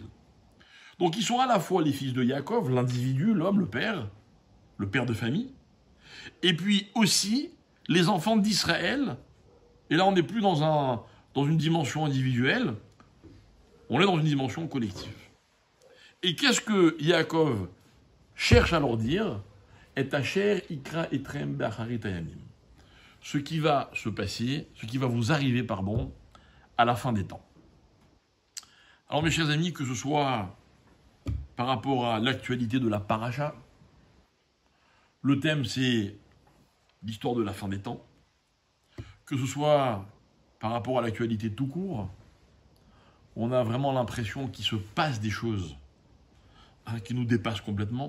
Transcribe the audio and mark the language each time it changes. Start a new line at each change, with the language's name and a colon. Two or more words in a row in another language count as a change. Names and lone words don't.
French: Donc ils sont à la fois les fils de Yaakov, l'individu, l'homme, le père de famille, et puis aussi les enfants d'Israël. Et là, on n'est plus dans une dimension individuelle, on est dans une dimension collective. Et qu'est-ce que Yaakov cherche à leur dire ?
Hebrew: את אשר יקרא אתכם באחרית הימים.
French: Ce qui va se passer, ce qui va vous arriver, à la fin des temps. Alors mes chers amis, que ce soit par rapport à l'actualité de la paracha, le thème c'est l'histoire de la fin des temps, que ce soit par rapport à l'actualité tout court, on a vraiment l'impression qu'il se passe des choses qui nous dépassent complètement.